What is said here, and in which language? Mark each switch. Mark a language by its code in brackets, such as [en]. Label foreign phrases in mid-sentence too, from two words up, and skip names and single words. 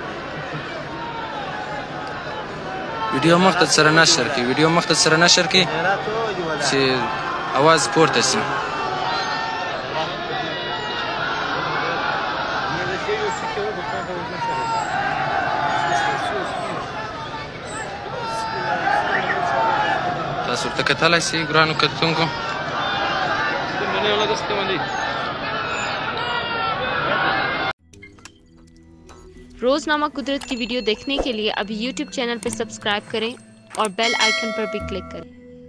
[ps] ویډیو مخته سره نشر کړئ، ویډیو مخته سره نشر کړئ چې اواز پورته شي. تاسو ورته کتلی سئ ګرانو کتونکو. [hi] रोजनामा कुदरत की वीडियो देखने के लिए अभी YouTube चैनल पर सब्सक्राइब करें और [en] bell icon [hi] पर भी क्लिक करें।